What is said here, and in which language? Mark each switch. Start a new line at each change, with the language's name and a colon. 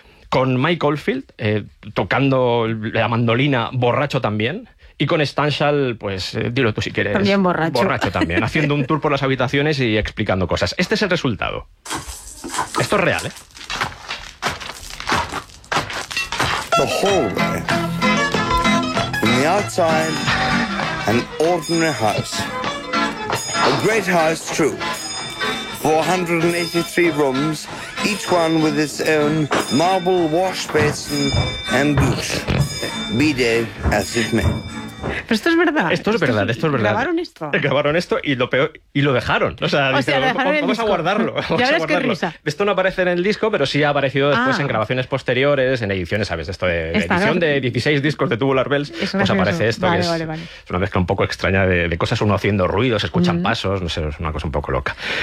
Spanish: con Mike Oldfield tocando la mandolina, borracho también, y con Stanshall, pues dilo tú si quieres. También borracho. Borracho también, haciendo un tour por las habitaciones y explicando cosas. Este es el resultado. Esto es real, ¿eh?
English: The hallway. In the outside, an ordinary house. A great house, true. 483 rooms, each one with its own marble wash basin and douche, bidet as it may.
Spanish: Pero esto es verdad. Esto es verdad. Grabaron esto. Grabaron esto y lo peor, y lo dejaron. O sea, vamos a guardarlo. Ya ves qué risa. Esto no aparece en el disco, pero sí ha aparecido después en grabaciones posteriores, en ediciones, ¿sabes? Esto de edición de 16 discos de Tubular Bells, pues aparece esto. Vale, que vale, es, vale. Es una mezcla un poco extraña de cosas, uno haciendo ruidos, escuchan pasos, no sé, es una cosa un poco loca.